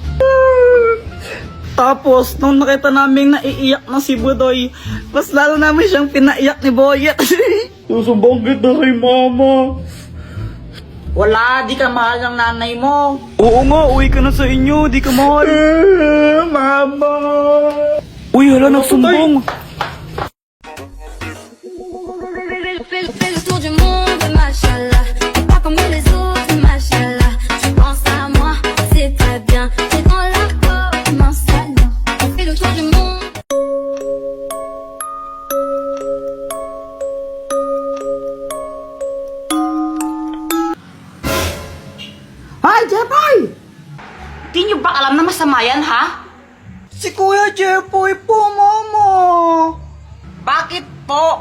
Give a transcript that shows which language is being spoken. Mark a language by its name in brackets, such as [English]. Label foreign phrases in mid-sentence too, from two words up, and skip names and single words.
[Filipino] Tapos, nung nakita namin naiiyak na si Budoy, mas lalo namin siyang pinaiyak ni Boyet. Susubong kita kay mama. Wala, di ka mahal ng nanay mo. Oo nga, uwi ka na sa inyo. Di ka mahal. Mama. Uy, hala, nagsumbong. [French] Fais le tour du monde, machallah. T'es pas comme les autres, machallah. Tu penses à moi, c'est très bien. T'es dans la peau, mon salon. On fait le tour du monde. [Filipino] Ay, Jepoy! Di nyo ba alam na masama yan, ha? Si Kuya Jepoy po, Mama. Bakit po?